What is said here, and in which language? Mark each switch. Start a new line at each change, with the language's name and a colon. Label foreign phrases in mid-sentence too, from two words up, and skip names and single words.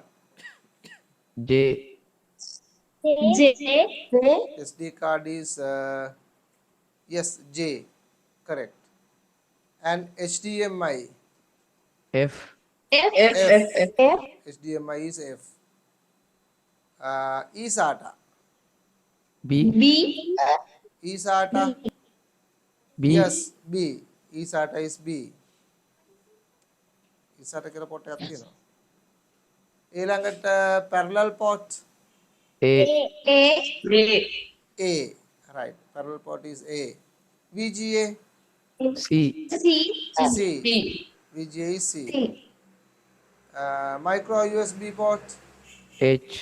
English: J. J. SD card is, yes, J. Correct. And HDMI. F. F. F. F. HDMI is F. eSATA. B. B. eSATA. B. Yes, B. eSATA is B. eSATA
Sinhala: කියලා පොට් එකක් තියෙනවා.
English: ඊළඟට parallel port A. A. A. Right. Parallel port is A. VGA. C. C. C. VGA is C. Micro USB port. H.